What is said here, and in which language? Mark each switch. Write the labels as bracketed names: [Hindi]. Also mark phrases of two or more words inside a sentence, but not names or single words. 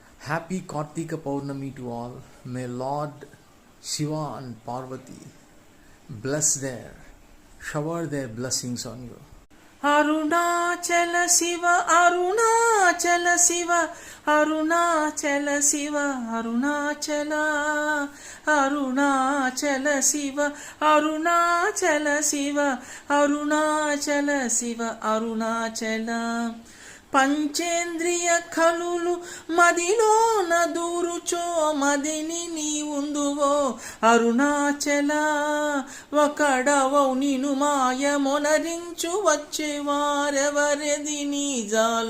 [English] Happy Kartika Purnami to all. May Lord Shiva and Parvati bless shower their blessings on you. Arunachala Shiva, Arunachala Shiva, Arunachala Shiva, Arunachala, Arunachala Shiva, Arunachala Shiva, Arunachala Shiva, Arunachala. [Telugu] పంచేంద్రియ కలులు మదిలోన దూరుచో మదిని నీ ఉందువో అరుణాచల ఒకడవౌ నిను మాయమొనరించు వచ్చేవారెవరెది నీ జాల